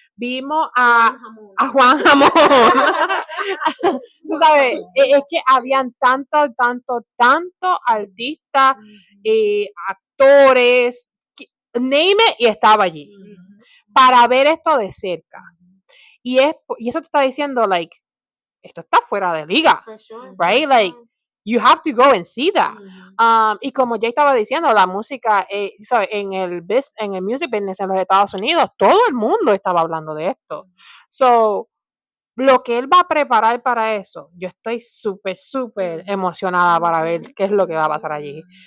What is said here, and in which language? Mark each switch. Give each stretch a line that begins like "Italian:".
Spanish: Vimos a Juan Jamón. Tú sabes, es que habían tanto artistas, actores,
English: name it,
Spanish: y estaba allí. Para ver esto de cerca. Y eso te está diciendo,
English: like,
Spanish: esto está fuera de liga,
English: right? Like, you have to go and see that.
Spanish: Y como ya estaba diciendo, la música, ¿sabes? En el
English: music business
Spanish: en los Estados Unidos, todo el mundo estaba hablando de esto.
English: So,
Spanish: lo que él va a preparar para eso, yo estoy súper emocionada para ver qué es lo que va a pasar allí.